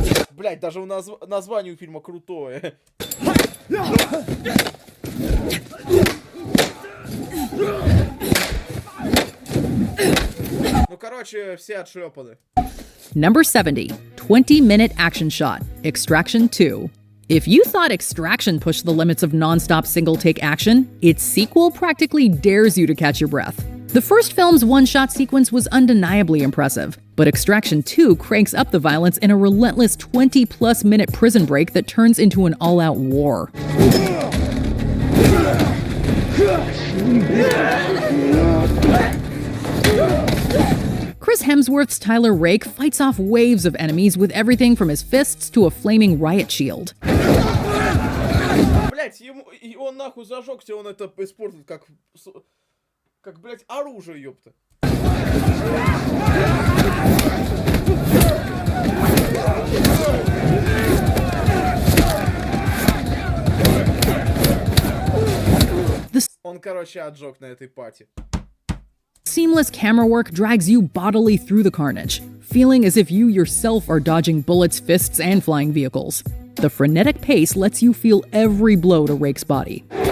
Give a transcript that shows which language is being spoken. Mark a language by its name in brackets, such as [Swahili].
[Russian] Блять, даже название у фильма крутое. Ну, короче, все отшлепаны. [English] Number 70. 20-minute action shot. Extraction 2. If you thought Extraction pushed the limits of non-stop single-take action, its sequel practically dares you to catch your breath. The first film's one-shot sequence was undeniably impressive, but Extraction 2 cranks up the violence in a relentless 20-plus minute prison break that turns into an all-out war. Chris Hemsworth's Tyler Rake fights off waves of enemies with everything from his fists to a flaming riot shield. [Russian] Блять, он нахуй зажегся, он это использует как, блять, оружие, ёпта. Он, короче, отжег на этой пати. [English] Seamless camera work drags you bodily through the carnage, feeling as if you yourself are dodging bullets, fists, and flying vehicles. The frenetic pace lets you feel every blow to Rake's body.